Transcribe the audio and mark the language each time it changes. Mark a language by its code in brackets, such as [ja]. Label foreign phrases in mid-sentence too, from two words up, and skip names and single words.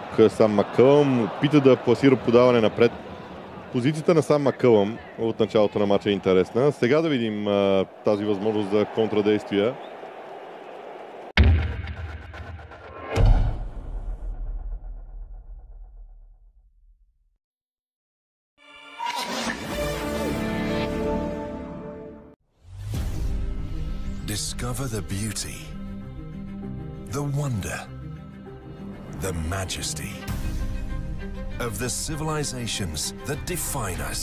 [bg] Сам Маккълъм опита да пласира подаване напред. Позицията на Сам Маккълъм от началото на матча е интересна. Сега да видим тази възможност за контрадействия. [en] Discover the beauty, the wonder, the majesty of the civilizations that define us.